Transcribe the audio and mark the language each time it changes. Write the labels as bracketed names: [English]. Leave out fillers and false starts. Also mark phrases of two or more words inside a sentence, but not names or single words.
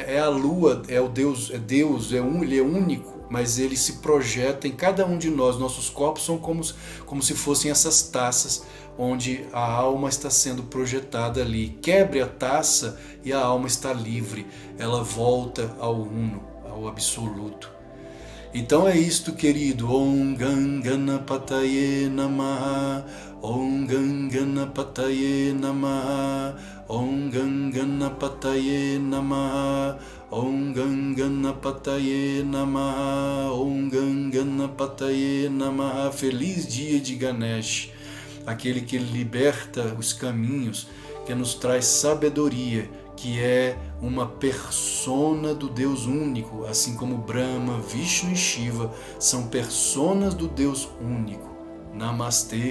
[Portuguese] É a lua, é o Deus, ele é único, mas ele se projeta em cada um de nós. Nossos corpos são como se fossem essas taças, onde a alma está sendo projetada ali. Quebre a taça e a alma está livre, ela volta ao uno, ao absoluto. Então é isto, querido. [Sanskrit] ॐ गंगणपतये नमः, ॐ गंगणपतये नमः, ॐ गंगणपतये नमः, ॐ गंगणपतये नमः, ॐ गंगणपतये नमः. [Portuguese] Feliz dia de Ganesh, aquele que liberta os caminhos, que nos traz sabedoria, que é uma persona do Deus único, assim como Brahma, Vishnu e Shiva são personas do Deus único.